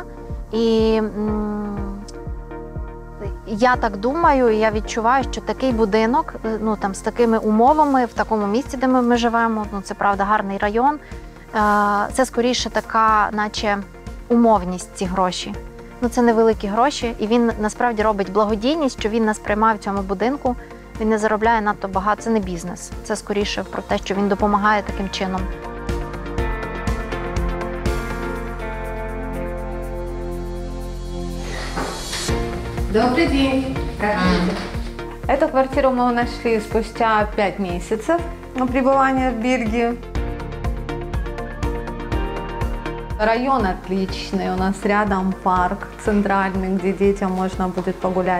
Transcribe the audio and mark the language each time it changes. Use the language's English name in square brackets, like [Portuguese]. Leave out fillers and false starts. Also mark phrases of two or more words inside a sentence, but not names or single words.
[Ukrainian] І я так думаю, я відчуваю, що такий будинок, з такими умовами, в такому місці, де ми живемо, це, правда, гарний район, це скоріше така, наче умовність ці гроші. Це невеликі гроші, і він насправді робить благодійність, що він нас приймає в цьому будинку. Він не заробляє надто багато, це не бізнес. Це скоріше про те, що він допомагає таким чином. [Russian] Добрый день! Эту квартиру мы нашли спустя 5 месяцев пребывания в Бельгии. Район отличный, у нас рядом парк центральный, где детям можно будет погулять.